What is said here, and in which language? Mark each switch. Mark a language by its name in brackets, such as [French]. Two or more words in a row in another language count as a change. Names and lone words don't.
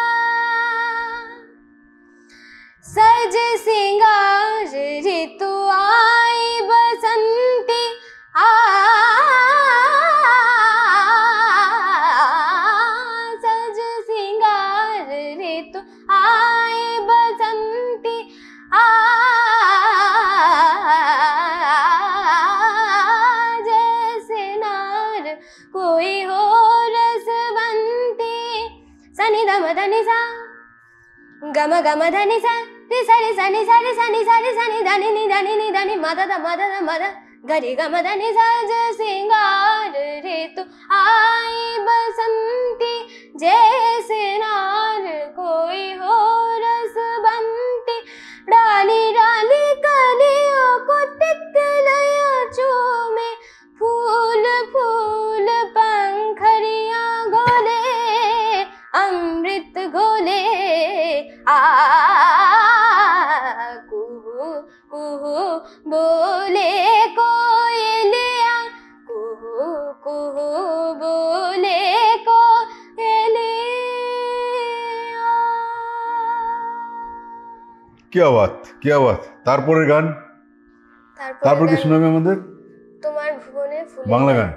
[Hindi] सज सिंगार ऋतु आई बसंती, सज सिंगार ऋतु आई बसंती, जैसे नार कोई हो रसवंती। सनि दम धनि सा गम गम धनि सा रि सनि सनि सनि सनि सनि सनि धनि नि धनि मद द मद गरि गम धनि सज सिंगार ऋतु आई बसंती, जैसे नार कोई हो रसवंती। डाली डाली कलियों को तितलियां चूमे, फूल फूल पंखरियां घोले, अमृत घोले कुहू कुहू बोले कोयलिया, कुहू कुहू बोले कोयलिया। [Bangla] কি আওয়াজ, কি আওয়াজ। তারপরের গান, তারপর কি শোনাবে আমাদের? তোমার ভুবনে ফুলে বাংলা গান।